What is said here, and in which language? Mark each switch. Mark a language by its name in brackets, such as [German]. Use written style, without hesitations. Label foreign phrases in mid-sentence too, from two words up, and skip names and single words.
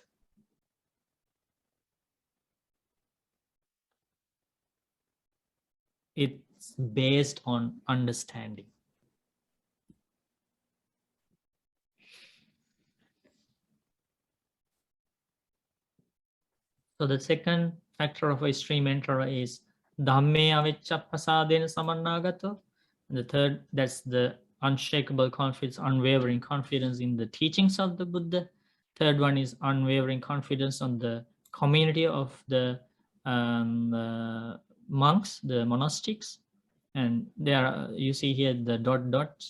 [English] It's based on understanding. So the second factor of a stream enterer is [Pali] Dhamme avicca prasadena samannagato. [English] And the third, that's the unshakable confidence, unwavering confidence in the teachings of the Buddha. Third one is unwavering confidence on the community of the monks, the monastics. And there are, you see here the dots.